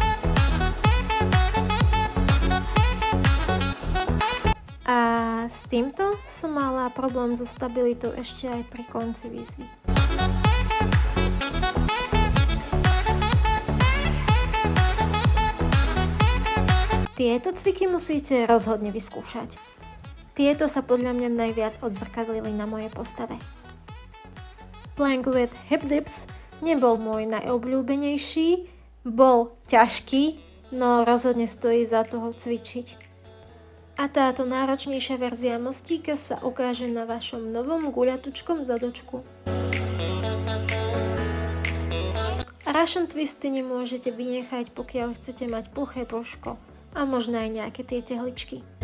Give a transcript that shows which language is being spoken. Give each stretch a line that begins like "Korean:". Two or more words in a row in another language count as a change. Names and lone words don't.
Slovak: A s týmto som mala problém so stabilitou ešte aj pri konci výzvy. Tieto cviky musíte rozhodne vyskúšať. Tieto sa podľa mňa najviac odzrkadlili na mojej postave.
English: Plank with hip dips
Slovak: nebol môj najobľúbenejší, bol ťažký, no rozhodne stojí za toho cvičiť. A táto náročnejšia verzia mostíka sa ukáže na vašom novom guľatučkom zadočku.
English: Russian twisty
Slovak: nemôžete vynechať, pokiaľ chcete mať ploché brúško a možno aj nejaké tie tehličky.